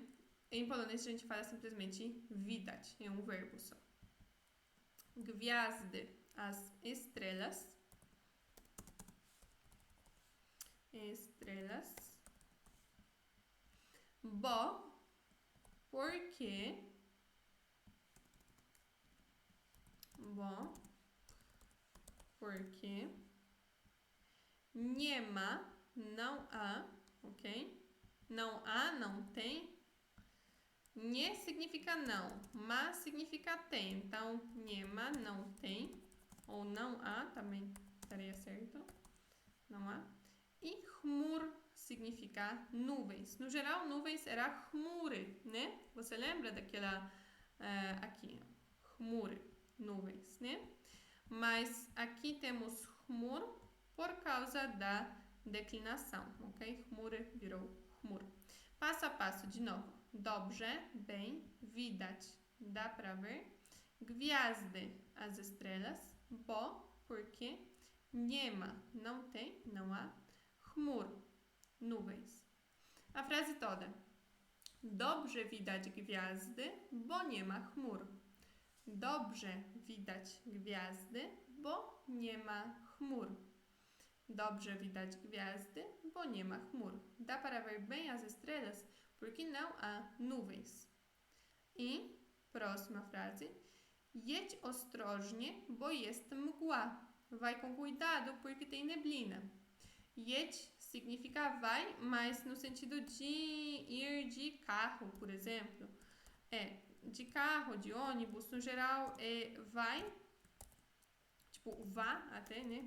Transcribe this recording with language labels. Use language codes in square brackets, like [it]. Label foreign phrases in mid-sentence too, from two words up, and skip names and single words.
[pt] Em polonês a gente fala simplesmente widać, é um verbo só. Gwiazdy, as estrelas. Bo, porque. [pl] Nie ma, [pt] não há, ok? Não há, não tem. Nie significa não, ma significa tem. Então, [pl] nie ma, [pt] não tem. Ou não há, também estaria certo. Não há. E chmur significa nuvens. No geral, nuvens era chmury, né? Você lembra daquela aqui, chmury, nuvens, né? Mas aqui temos chmur por causa da declinação, ok? Chmury virou chmur. Passo a passo de novo. Dobrze, bem, widać, dá pra ver. Gwiazdy, as estrelas. Bo, porque. [pl] Nie ma, [pt] não tem, não há. Chmur, nuvens. A frase toda. [pl] Dobrze widać gwiazdy, bo nie ma chmur. Dobrze widać gwiazdy, bo nie ma chmur. Dobrze widać gwiazdy, bo nie ma chmur. [pt] Dá para ver bem as estrelas porque não há nuvens. I próxima frase. [pl] Jedź ostrożnie, bo jest mgła. [pt] Vai com cuidado porque tem neblina. Jedź significa vai, mas no sentido de ir de carro, por exemplo. De carro, de ônibus, no geral é vai, tipo vá até, né?